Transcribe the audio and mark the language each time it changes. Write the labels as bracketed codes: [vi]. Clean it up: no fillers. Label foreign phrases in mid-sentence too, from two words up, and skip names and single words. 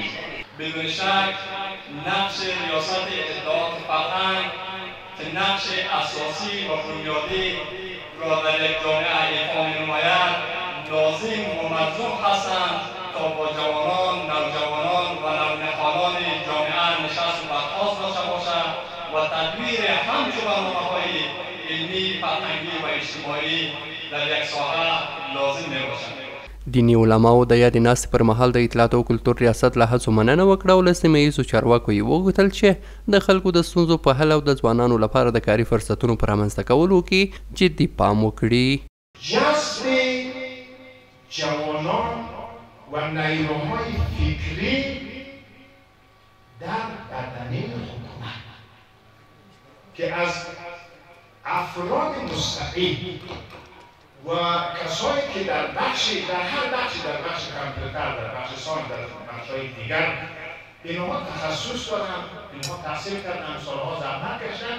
[fa] بدون شک نقش ریاست اطلاعات فرهنگ که نقش اساسی و بنیادی را در یک جامعه ایفا می‌نماید لازم و ملزوم هستند تا با جوانان، نوجوانان و نونهالان جامعه نشست و برخاست داشته باشند و تدویر همچون برنامه‌های علمی، فرهنگی و اجتماعی در یک ساحه لازم میباشد. [ps] دیني علماو د یادې ناستې پر مهال د اطلاعات او کلتور ریاست له هڅو مننه وکړه او له سیمه ییزو چارواکو یې وغوښتل چې د خلکو د ستونزو په حل او د ځوانانو لپاره د کاري فرصتونو په رامنځته کولو کې جدي پام وکړي. [fa] جذب جوانان و نیروهای فکری در بدنه حکومت که از افراد مستقیم و کسایی که در هر بخشی در بخش کامپیوتر، در بخش ساینس، در بخش‌های دیگر اینها تخصص دارن، اینها تحصیل کردن، سالها زحمت کشیدن.